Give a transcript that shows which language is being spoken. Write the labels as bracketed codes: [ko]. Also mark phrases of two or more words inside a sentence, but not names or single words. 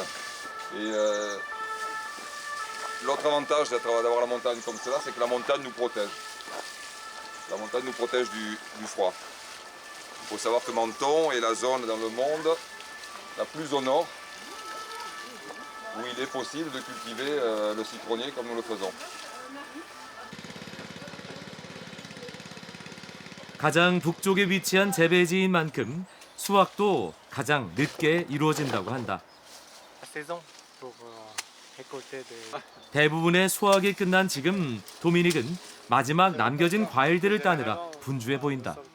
[fr] Et l'autre avantage d'avoir la montagne comme cela, c'est que la montagne nous protège. La montagne nous protège du froid. Il faut savoir que Menton est la zone dans le monde la plus au nord où il est possible de cultiver le citronnier comme nous le faisons. [ko] 가장 북쪽에 위치한 재배지인 만큼 수확도 가장 늦게 이루어진다고 한다. 대부분의 수확이 끝난 지금 도미닉은 마지막 남겨진 과일들을 따느라 분주해 보인다.